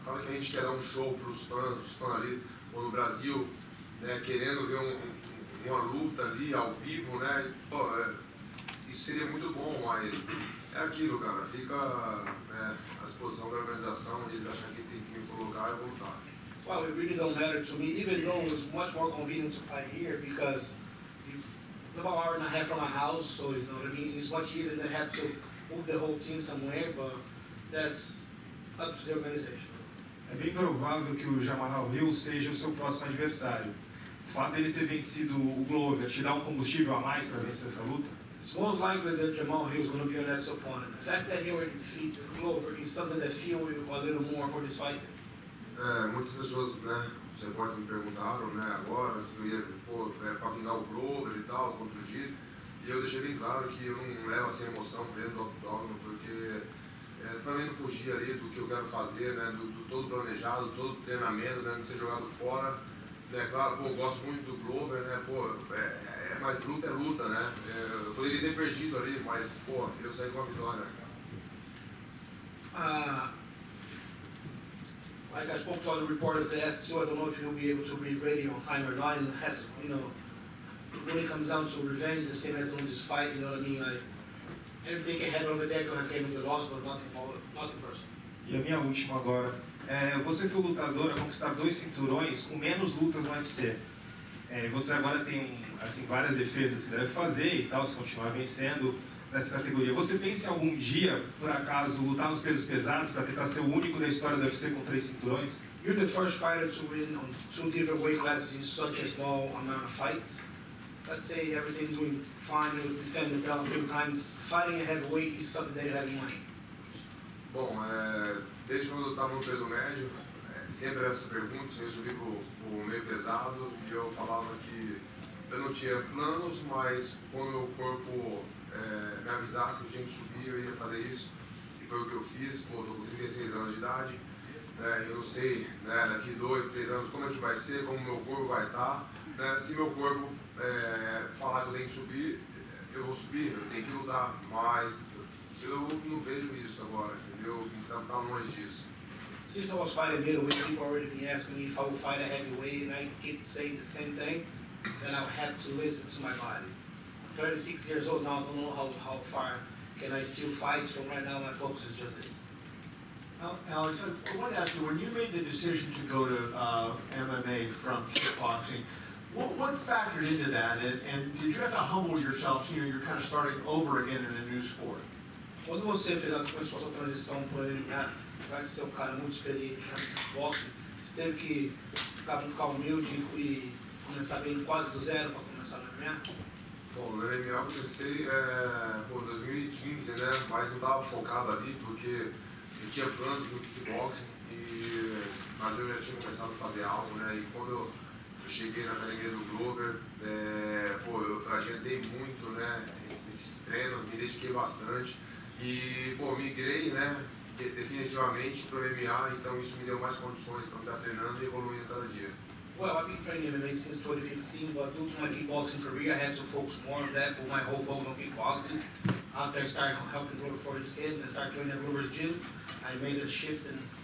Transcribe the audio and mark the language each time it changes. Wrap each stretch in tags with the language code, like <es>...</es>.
<pt>Fala que a gente quer dar um show pros fãs, os fãs ali, ou no Brasil, né, querendo ver uma luta ali ao vivo, né? Pô, isso seria muito bom, mas é aquilo, cara, fica à disposição da organização, eles acham que tem que me colocar e voltar.</pt> <en>Well, it really don't matter to me, even though it's much more convenient to fight here because it's about an hour and a half from my house, so you know what I mean? It's much easier than have to move the whole team somewhere, but that's up to the organization.</en> <pt>É bem provável que o Jamal Hill seja o seu próximo adversário. O fato dele ter vencido o Glover te dá um combustível a mais para vencer essa luta?</pt> <en>It's most likely that Jamal Hill is going to be your next opponent. The fact that he already defeated Glover is something that fuels you a little more for this fight.</en> <pt>Muitas pessoas, né, os repórteres me perguntaram, né, agora, se eu ia, para vingar o Glover e tal, contra o Gil, e eu deixei bem claro que eu não levo assim emoção dentro do octógono, porque também não fugir ali do que eu quero fazer, né, do todo planejado, todo treinamento, né, não ser jogado fora, né, claro, pô, eu gosto muito do Glover, né, pô, mas luta é luta, né, eu poderia ter perdido ali, mas, pô, eu saí com a vitória.</pt> <en>Like I spoke to all the reporters that asked, so I don't know if he'll be able to read radio on time or not, and has, you know, when it comes down to revenge, the same as on this fight, you know what I mean, like, everything can happen over there, came with the loss, but nothing personal.</en> <pt>E a minha última agora. Você foi lutador a conquistar 2 cinturões com menos lutas no UFC. Você agora tem assim, várias defesas que deve fazer e tal, se continuar vencendo nessa categoria. Você pensa em algum dia, por acaso, lutar nos pesos pesados para tentar ser o único da história do UFC com 3 cinturões?</pt> <en>You're the first fighter to win on 2 different weight classes in such a small amount of fights. Let's say everything's doing fine, you defend the belt a few times. Fighting a heavyweight is something that you have in mind.</en> <pt>Bom, desde quando eu estava no peso médio, sempre essa pergunta, se eu subi para o meio pesado, e eu falava que eu não tinha planos, mas quando o meu corpo me avisasse que eu tinha que subir, eu ia fazer isso. E foi o que eu fiz. Pô, estou com 36 anos de idade, eu não sei, né, daqui 2, 3 anos como é que vai ser, como o meu corpo vai estar. Né, se meu corpo falar que eu tenho que subir, eu vou subir, eu tenho que lutar, mas eu não vejo isso agora, entendeu? Então tá longe disso.</pt> <en>Since I was fighting middleweight, people already been asking me if I would fight a heavyweight, and I keep saying the same thing, then I would have to listen to my body. I'm 36 years old now, I don't know how far can I still fight, so right now my focus is just this. Alex, I want to ask you, when you made the decision to go to MMA from kickboxing, what factored into that, and did you have to humble yourself, you're kind of starting over again in a new sport?</en> <pt>Quando você começou a sua transição para o MMA, vai ser um cara muito experiente no boxe, você teve que ficar humilde e começar bem quase do zero para começar no MMA? Bom, no MMA eu comecei em 2015, né? Mas não estava focado ali porque eu tinha planos no kickboxing, mas eu já tinha começado a fazer algo, né? E quando eu cheguei na academia do Glover, eu adiantei muito, né? Esses treinos, me dediquei bastante e, migrei, né? Definitivamente para o MMA, então isso me deu mais condições para estar treinando e evoluindo cada dia.</pt> <en>Well, I've been training MMA since 2015, but due to my kickboxing career, I had to focus more on that, put my whole focus on kickboxing. After I started helping Glover for his kid and I started training at Glover's gym, I made a shift and</en>